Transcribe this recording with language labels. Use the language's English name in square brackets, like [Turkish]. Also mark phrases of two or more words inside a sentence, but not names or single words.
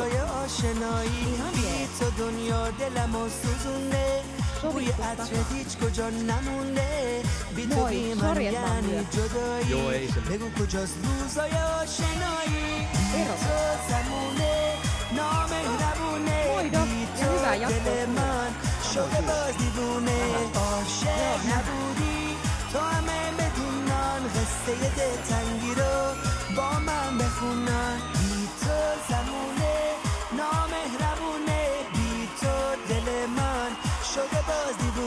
[Finnish] Ihan moi, sori että mä oon myöhässä. Joo, ei se. Ero. Moi Dok, ja hyvää jatkoa. [Persian] تو همه بدونن، قصه دلتنگی رو با من بخونن. بی تو زمونه نامهربونه، بی تو دل من شده باز